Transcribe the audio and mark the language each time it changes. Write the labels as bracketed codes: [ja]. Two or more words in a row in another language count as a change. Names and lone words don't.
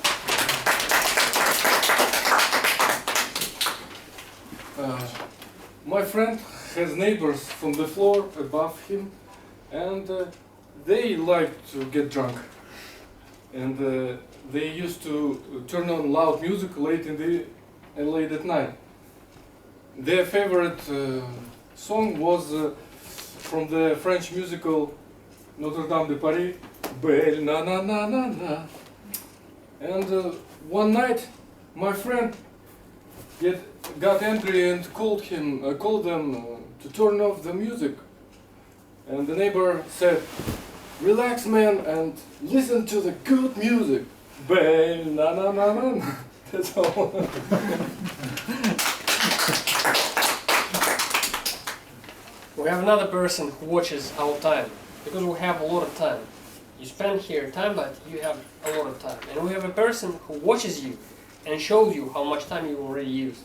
[en] My friend has neighbors from the floor above him, and they like to get drunk. And they used to turn on loud music late at night. Their favorite song was from the French musical Notre Dame de Paris, Belle na na na na na. And one night, my friend got angry and called them to turn off the music. And the neighbor said, "Relax, man, and listen to the good music. Belle na na na na na." That's all. We have another person who watches our time, because we have a lot of time. You spend here time, but you have a lot of time. And we have a person who watches you and shows you how much time you already used.